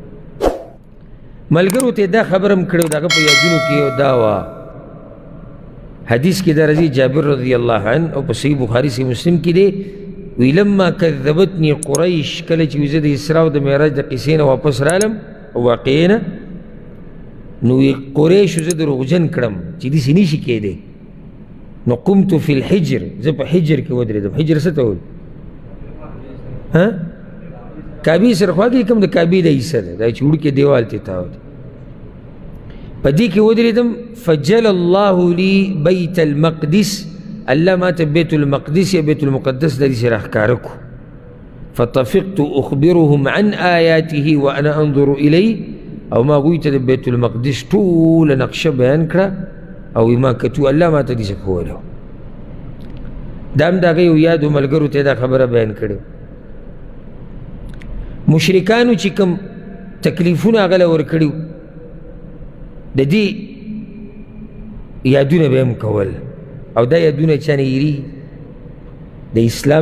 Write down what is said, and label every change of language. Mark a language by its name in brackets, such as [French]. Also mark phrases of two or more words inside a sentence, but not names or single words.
[Pashto] ملګرو ته دا خبره هم کړې د هغه په یادونو کې یو دا وه حدیث کې دا راځي جابر [Arabic] رضی الله عنه [Pashto] او په صحیح بخاري صحیح مسلم کې دی وی [Arabic] لما کذبتني قریش [Pashto] کله چې زه د اسراء او د معراج د قصې نه واپس رالم او واقعې نه نو قریشو زه دروغجن کړم چې داسې نشي کېدی نو [Arabic] قمت فی الحجر [Pashto] زه په حجر کې ودرېدم حجر څه ته وایي کعبې سره خوا کې کوم د کعبې د حصه ده دا چې وړوکی دیوال ته تاو دی په دې کې ودرېدم [Arabic] فجل الله لي بیت المقدس [Pashto] الله ما ته بیت المقدس یا بیت المقدس د دې سره ښکاره کړو [Arabic] فطفقت اخبرهم عن آیاته وانا انظر الی [Pashto] او ما هغوی ته د بیت المقدس ټوله نقشه بیان کړه او ما کتو الله ما ته داسې ښوولی دا هم د هغه یو یادو ملګرو ته دا خبره بیان کړې مشرکانو چې کوم تکلیفونه هغه له ورکړي د دې یادونه به هم کول او دا یادونه چا نه هېرېږي د اسلام